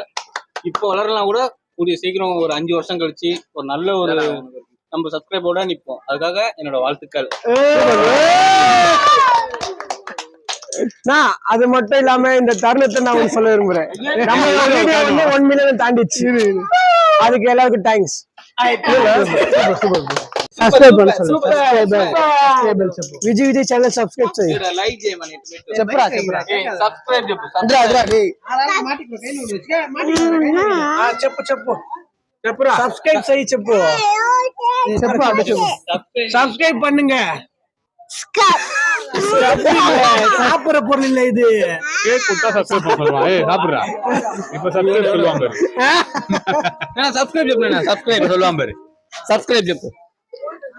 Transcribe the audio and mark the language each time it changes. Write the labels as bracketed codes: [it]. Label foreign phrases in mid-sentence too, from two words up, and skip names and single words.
[ta] இப்போ வளரலாம் கூட கூடிய சீக்கிரம் ஒரு 5 வருஷம் கழிச்சு ஒரு நல்ல ஒரு நம்ம சப்ஸ்கிரைபோட நிற்போம். அதுக்காக என்னோட வாழ்த்துக்கள். அது மட்டும் இல்லாம இந்த தருணத்தை நான் உங்களுக்கு சொல்ல விரும்புறேன். நம்ம வீடியோ வந்து 1 மில்லியன் தாண்டிச்சு. அதுக்கு எல்லாருக்கும் தேங்க்ஸ். [te] విజయ్ ఛానల్ సబ్స్క్రైబ్ చేయి. చెప్పరా చెప్పురా సబ్స్క్రైబ్ చేయి. [ta] చెప్పు சப்ஸ்கிரைப் பண்ணுங்க. சாப்பிடுற பொருள் இல்ல இது. கேக் கொடுத்தா சப்ஸ்கிரைப் பண்ணுவாங்க. சாப்பிடுறா இப்ப சப்ஸ்கிரைப் சொல்லுவாங்க பாரு. சப்ஸ்கிரைப் சொல்லுவாங்க பாரு. சப்ஸ்கிரைப் చెప్పు.